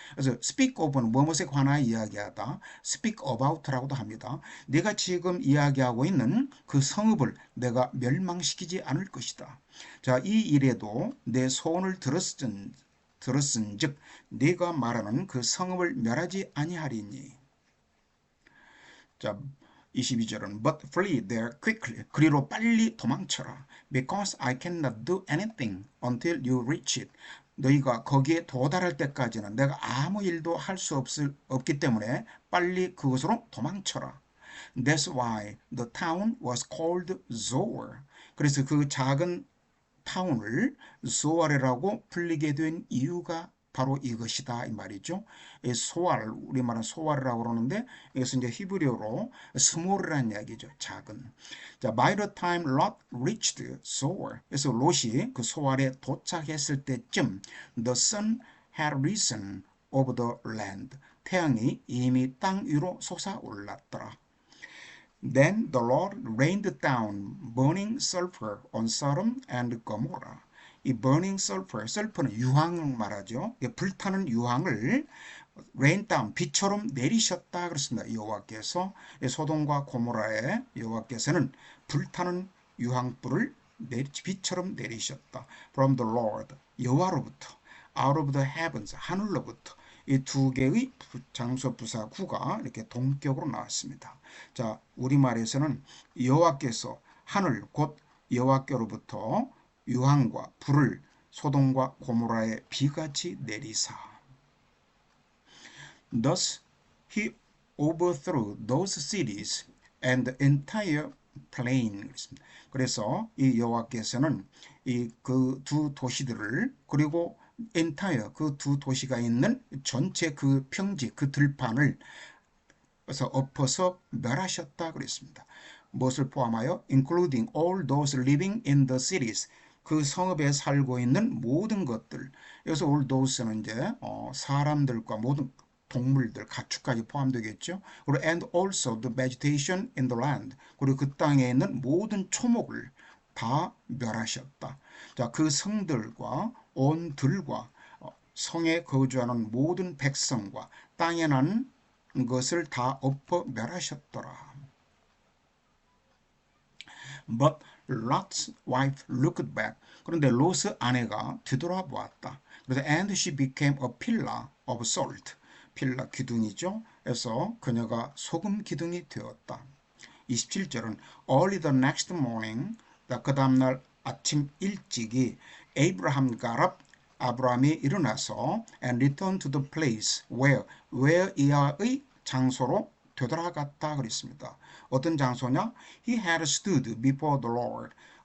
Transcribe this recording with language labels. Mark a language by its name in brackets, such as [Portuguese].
[Korean] 그래서 [English] speak of [Korean] 는 무엇에 관하여 이야기하다, [English] speak about [Korean] 라고도 합니다. 내가 지금 이야기하고 있는 그 성읍을 내가 멸망시키지 않을 것이다. 자, 이 일에도 내 소원을 들었은즉 네가 말하는 그 성읍을 멸하지 아니하리니. 자, 22절은 [English] But flee there quickly. [Korean] 그리로 빨리 도망쳐라. [English] Because I cannot do anything until you reach it. [Korean] 너희가 거기에 도달할 때까지는 내가 아무 일도 할 수 없기 때문에 빨리 그곳으로 도망쳐라. [English] That's why the town was called Zoar. [Korean] 그래서 그 작은 타운을 소알이라고 불리게 된 이유가 바로 이것이다 이 말이죠. 소알, 우리말은 소알이라고 그러는데 이것은 이제 히브리어로 스몰이라는 이야기죠. 작은. [English] 자, by the time Lot reached Zoar. [Korean] 그래서 롯이 그 소알에 도착했을 때쯤 [English] the sun had risen over the land. [Korean] 태양이 이미 땅 위로 솟아올랐더라. [English] Then the Lord rained down burning sulfur on Sodom and Gomorrah. [Korean] 이 [English] burning sulfur, sulfur [Korean] 는 유황을 말하죠. 불타는 유황을 [English] rain down, [Korean] 비처럼 내리셨다 그렇습니다. 여호와께서 소돔과 고모라의 여호와께서는 불타는 유황불을 비처럼 내리셨다. [English] From the Lord, [Korean] 여호와로부터, [English] out of the heavens, [Korean] 하늘로부터. 이 두 개의 장소 부사 구가 이렇게 동격으로 나왔습니다. 자, 우리말에서는 여호와께서 하늘 곧 여호와께로부터 유황과 불을 소돔과 고모라에 비같이 내리사. [English] Thus he overthrew those cities and the entire plain. [Korean] 그래서 이 여호와께서는 이 그 두 도시들을 그리고 entire 그 두 도시가 있는 전체 그 평지 그 들판을 그래서 엎어서 멸하셨다 그랬습니다. 무엇을 포함하여 [English] including all those living in the cities. [Korean] 그 성읍에 살고 있는 모든 것들. 여기서 all those는 이제 사람들과 모든 동물들, 가축까지 포함되겠죠. [English] 그리고 and also the vegetation in the land. [Korean] 그리고 그 땅에 있는 모든 초목을 다 멸하셨다. 자, 그 성들과 온 들과 성에 거주하는 모든 백성과 땅에 난 것을 다 엎어 멸하셨더라. [English] But Lot's wife looked back. [Korean] 그런데 롯의 아내가 뒤돌아보았다. [English] 그래서 and she became a pillar of salt. [Korean] 필라 기둥이죠. 그래서 그녀가 소금 기둥이 되었다. [English] 27절은 early the next morning. [Korean] 그 다음날 아침 일찍이 [English] Abraham got up. [Korean] 아브라함이 일어나서 [English] and returned to the place where [Korean] 이하의 장소로 되돌아갔다 그랬습니다. 어떤 장소냐? [English] He had stood before the Lord.